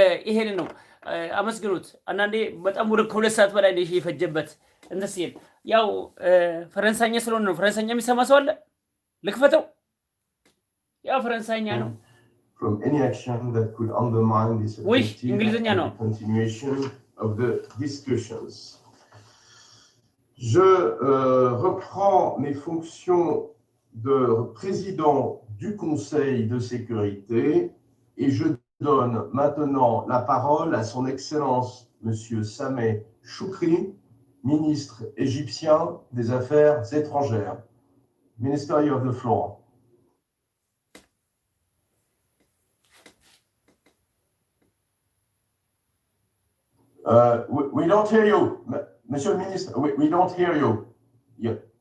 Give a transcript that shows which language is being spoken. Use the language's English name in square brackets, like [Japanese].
[Amharic] ይሄን ነው አመስግኑት። አንዳንዴ በጣም ወደ ከሁለት ሰዓት በላይ ነው የፈጀበት እንትን ሲል ያው ፈረንሳይኛ ስለሆነ ነው። ፈረንሳይኛ የሚሰማ ሰው አለ? ልክፈተው። ያው ፈረንሳይኛ ነው። [English] From any action that could undermine this objective and the continuation of the discussions. [French] Je reprends mes fonctions de président du Conseil de sécurité et je donne maintenant la parole à son Excellence Monsieur Sameh Choukri, ministre égyptien des Affaires étrangères. [English] Minister, you have the floor. We don't hear you, [French] Monsieur le Ministre. [English] We don't hear you. Yeah.